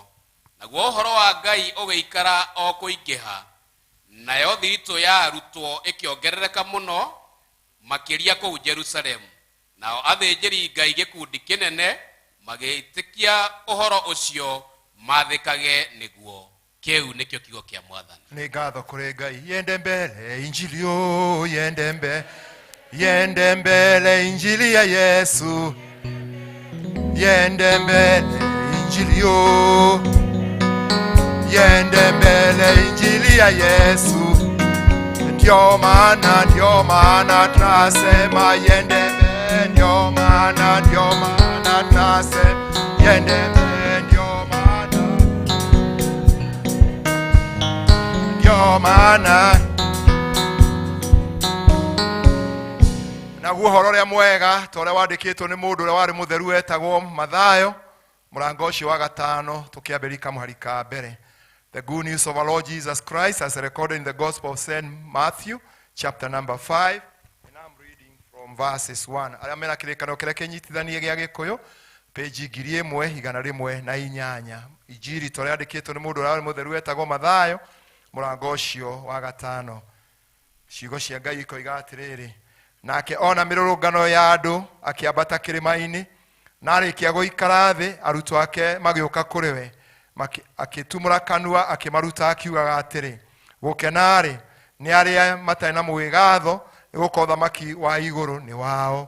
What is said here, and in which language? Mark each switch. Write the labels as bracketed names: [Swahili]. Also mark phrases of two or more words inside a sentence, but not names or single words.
[Kikuyu] Naguo ũhoro wa Ngai ũgĩikara o kũingĩha, nayo thiritũ ya arutwo ĩkĩongerereka mũno makĩria kũu Jerusalemu. Nao athĩnjĩri Ngai gĩkundi kĩnene magĩtĩkia ũhoro ũcio mathĩkage nĩguo. Kĩu nĩkĩo kiugo kĩa Mwathani. Nĩ ngatho kũrĩ Ngai. [Swahili] Yende mbele injili o, yende mbele injili ya Yesu. Yende mbele injili o, yende mbele injili ya Yesu. Ndio maana tunasema yende mbele, ndio maana tunasema yende mbele, ndio maana. [Kikuyu] Naguo ũhoro ũrĩa mwega ta ũrĩa wandĩkĩtwo nĩ mũndũ ũrĩa warĩ mũtheru wetagwo Mathayo, mũrango ũcio wa 5 tũkĩambĩrĩria kamũhari ka mbere. [English] The good news of our Lord Jesus Christ as recorded in the Gospel of St. Matthew, chapter number 5. And I'm reading from verses 1. [Kikuyu] Arĩa mena kĩrĩkanĩro kĩrĩa kĩnyitithanie gĩa Gĩkũyũ, page 1108. Injiri ta ũrĩa yandĩkĩtwo nĩ mũndũ ũrĩa warĩ mũtheru wetagwo Mathayo, mũrango ũcio wa 5. Ciugo cia Ngai ikoiga atĩrĩrĩ, nake ona mĩrũrũngano ya andũ akĩambata kĩrĩma-inĩ, na arĩkia gũikara thĩ, arutwo ake magĩũka kũrĩ we, akĩtumũra kanua akĩmaruta akiugaga atĩrĩ, gũkena-rĩ nĩ arĩa matarĩ na mwĩgaatho, nĩgũkorwo ũthamaki wa igũrũ nĩ wao.